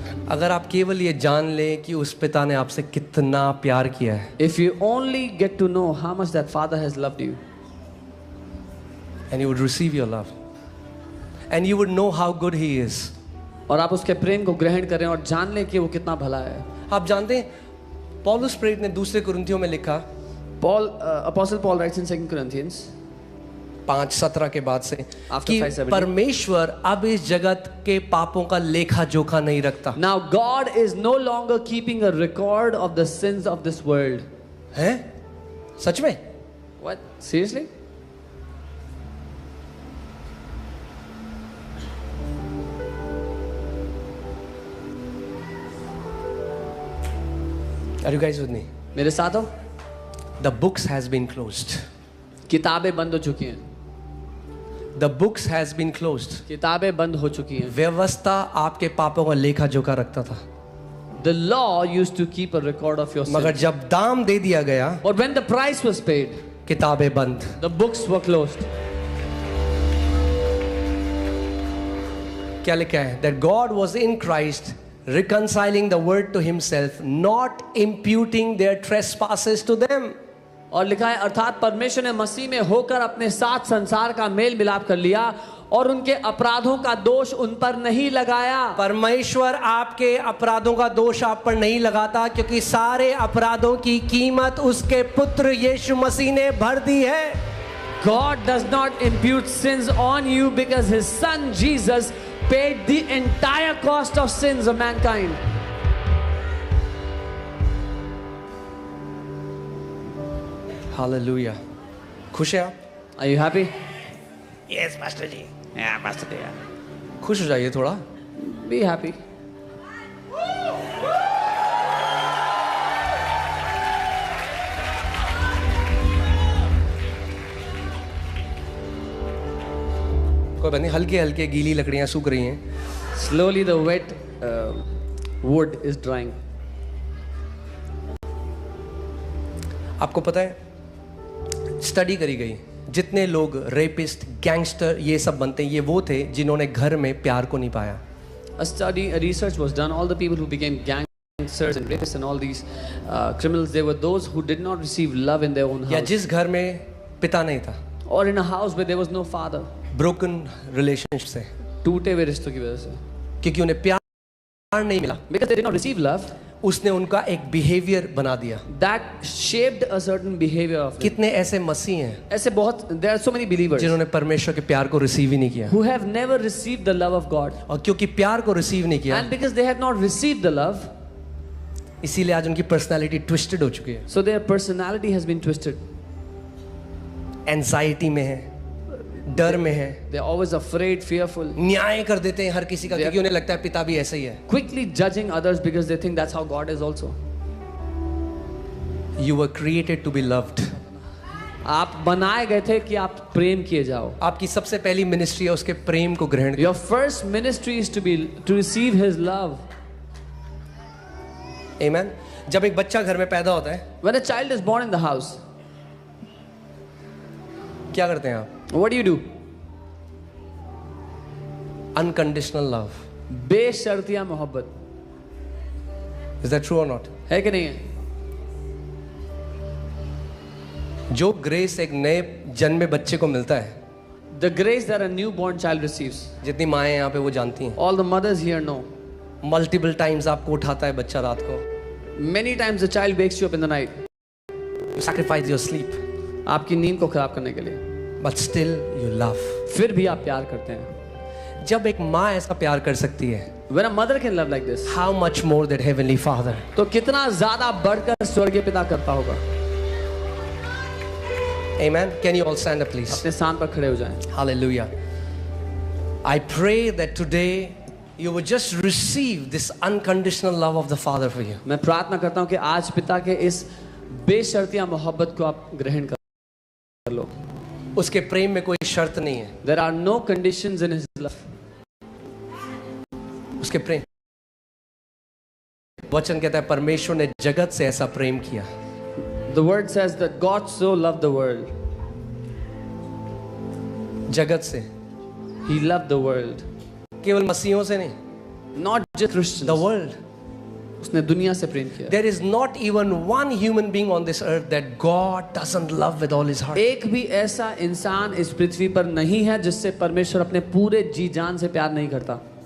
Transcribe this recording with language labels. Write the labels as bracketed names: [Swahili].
[Hindi] अगर आप केवल ये जान लें कि उस पिता ने आपसे कितना प्यार किया है, [English] If you only get to know how much that father has loved you, and you would receive your love, and you would know how good he is. [Hindi] और आप उसके प्रेम को ग्रहण करें और जान लें कि वो कितना भला है। आप जानते हैं पौलुस प्रेरित ने दूसरे कुरिन्थियों में लिखा [English] Apostle Paul writes in 2 Corinthians [Hindi] 5:17 के बाद से [English] After [Hindi] कि [English] 5:17. [Hindi] परमेश्वर अब इस जगत के पापों का लेखा जोखा नहीं रखता [English] Now God is no longer keeping a record of the sins of this world. [Hindi] है। सच में? [English] What? Seriously? Are you guys with me? [Hindi] मेरे साथ हो? [English] The books has been closed. [Hindi] किताबें बंद हो चुकी हैं। [English] The books has been closed. [Hindi] किताबें बंद हो चुकी हैं। व्यवस्था आपके पापों का लेखा जोखा रखता था, [English] The law used to keep a record of your [Hindi] मगर [English] sins. [Hindi] जब दाम दे दिया गया [English] But when the price was paid, [Hindi] किताबें बंद। [English] the books were closed. [Hindi] क्या लिखा है? [English] That God was in Christ reconciling the world to himself, not imputing their trespasses to them. [Hindi] और लिखा है अर्थात परमेश्वर ने मसीह में होकर अपने साथ संसार का मेल मिलाप कर लिया और उनके अपराधों का दोष उन पर नहीं लगाया। परमेश्वर आपके अपराधों का दोष आप पर नहीं लगाता, क्योंकि सारे अपराधों की कीमत उसके पुत्र यीशु मसीह ने भर दी है। [English] God does not impute sins on you because His Son Jesus paid the entire cost of sins of mankind. [Hindi] Hallelujah. खुश है आप? [English] Are you happy? Yes master ji. Yeah, Pastor Deya. [Hindi] खुश हो जाइए थोड़ा। [English] Be happy. [Hindi] कोई बात नहीं, हल्के हल्के गीली लकड़ियां सूख रही हैं। [English] Slowly the wet wood is drying. [Hindi] आपको पता है, स्टडी करी गई, जितने लोग रेपिस्ट, गैंगस्टर ये सब बनते हैं, ये वो थे जिन्होंने घर में प्यार को नहीं पाया। [English] A research was done. All the people who became gangsters and rapists and all these criminals, they were those who did not receive love in their own [Hindi] या [English] house. [Hindi] जिस घर में पिता नहीं था, [English] Or in a house where there was no father. Broken relationship से, [Hindi] टूटे हुए रिश्तों की वजह से. क्योंकि उन्हें प्यार नहीं मिला, [English] Because they did not receive love, [Hindi] उसने उनका एक बिहेवियर बना दिया। [English] that shaped a certain behavior of them. [Hindi] कितने ऐसे मसीह हैं ऐसे बहुत, [English] there are so many believers [Hindi] जिन्होंने परमेश्वर के प्यार को रिसीव ही नहीं किया, [English] who have never received the love of God. [Hindi] और क्योंकि प्यार को रिसीव नहीं किया, [English] And because they have not received the love, [Hindi] इसीलिए आज उनकी [English] personality twisted [Hindi] हो चुकी है। [English] so their personality has been twisted. [Hindi] Anxiety में है, डर में है, [English] They are always afraid, fearful, [Hindi] न्याय कर देते हैं हर किसी का, [English] They are- [Hindi] क्योंकि उन्हें लगता है पिता भी ऐसा ही है। [English] quickly judging others because they think that's how God is also. You were created to be loved. [Hindi] आप बनाए गए थे कि आप प्रेम किए जाओ. आपकी सबसे पहली मिनिस्ट्री है उसके प्रेम को ग्रहण। [English] Your first ministry is to receive His love. Amen. [Hindi] जब एक बच्चा घर में पैदा होता है, [English] When a child is born in the house, [Hindi] क्या करते हैं आप? [English] what do you do? Unconditional love. [Hindi] बेशर्तिया मोहब्बत. [English] Is that true or not? [Hindi] है कि नहीं है? जो ग्रेस एक नए जन्मे बच्चे को मिलता है, [English] The grace that a newborn child receives. [Hindi] जितनी माएँ यहाँ पे वो जानती हैं। [English] All the mothers here know. Multiple times [Hindi] आपको उठाता है बच्चा रात को। [English] Many times the child wakes you up in the night. You sacrifice your sleep, [Hindi] आपकी नींद को खराब करने के लिए. [English] but still you love. [Hindi] फिर भी आप प्यार करते हैं. जब एक माँ ऐसा प्यार कर सकती है, [English] When a mother can love like this, how much more that heavenly Father? [Hindi] तो कितना ज्यादा बढ़कर स्वर्गीय पिता करता होगा. [English] Amen. Can you all stand up, please? [Hindi] अपने स्थान पर खड़े हो जाएं. [English] Hallelujah. I pray that today you would just receive this unconditional love of the Father for you. [Hindi] मैं प्रार्थना करता हूँ कि आज पिता के इस बेशर्तिया मोहब्बत को आप ग्रहण कर लो. उसके प्रेम में कोई शर्त नहीं है। [English] There are no conditions in His love. [Hindi] उसके प्रेम, वचन कहता है परमेश्वर ने जगत से ऐसा प्रेम किया। [English] The word says that God so loved the world. [Hindi] जगत से, [English] He loved the world. [Hindi] केवल मसीहों से नहीं, [English] Not just Christians. the world. [Hindi] उसने दुनिया से प्रेम किया. [English] There is not even one human being on this earth that God doesn't love with all his heart. [Hindi] एक भी ऐसा इंसान इस पृथ्वी पर नहीं है जिससे परमेश्वर अपने पूरे जी जान से प्यार नहीं करता.